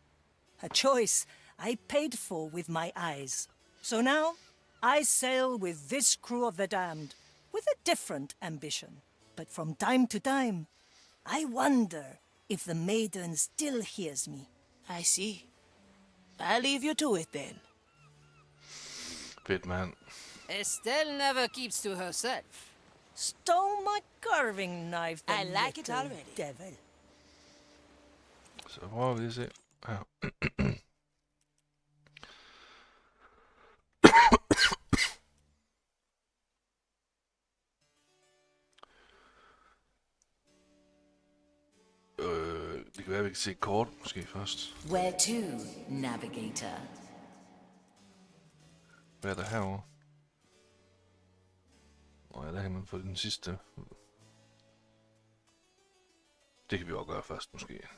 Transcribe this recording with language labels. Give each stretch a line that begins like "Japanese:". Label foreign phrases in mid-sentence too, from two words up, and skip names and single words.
English: A choice I paid for with my eyes. So now, I sail with this crew of the damned, with a different ambition. But from time to time, I wonder if the maiden still hears me. I see. I'll leave you to it then.
Danish: Fedt mand.
English: Estelle never keeps to herself. Stole my carving knife, the I like it little already. devil.
Danish: Så prøver vi lige at se. Her. Det kan være, vi kan se kort måske først.
English: Where to, navigator?
Danish: Hvad er der herovre? Ja, der kan man få den sidste. Det kan vi også gøre først måske.